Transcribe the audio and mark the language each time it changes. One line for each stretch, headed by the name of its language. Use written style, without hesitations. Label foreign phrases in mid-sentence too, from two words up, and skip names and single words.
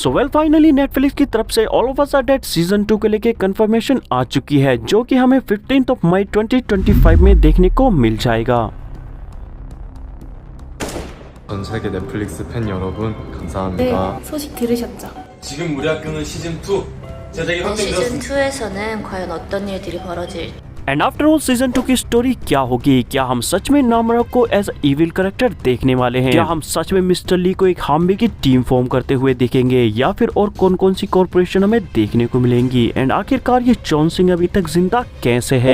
English: so well finally
Hindi: नेटफ्लिक्स की तरफ से ऑल ऑफ अस आर डेड सीजन 2 के लिए कंफर्मेशन आ चुकी है, जो कि हमें 15 मई 2025 में देखने को मिल जाएगा।
Korean: 전 세계 넷플릭스 팬 여러분 감사합니다. 네, 소식 들으셨죠? 지금 우리 학교는 시즌2 제작이 확정되었습니다. 시즌2에서는 과연 어떤 일들이 벌어질지
English: and after all season
Hindi: 2 की स्टोरी क्या होगी? क्या हम सच में नामरा को
English: as evil character
Hindi: देखने वाले हैं? क्या हम सच में मिस्टर ली को एक हार्मी की टीम फॉर्म करते हुए देखेंगे, या फिर और कौन कौन सी कॉर्पोरेशन हमें देखने को मिलेंगी? एंड आखिरकार ये जॉन सिंह अभी तक जिंदा कैसे है?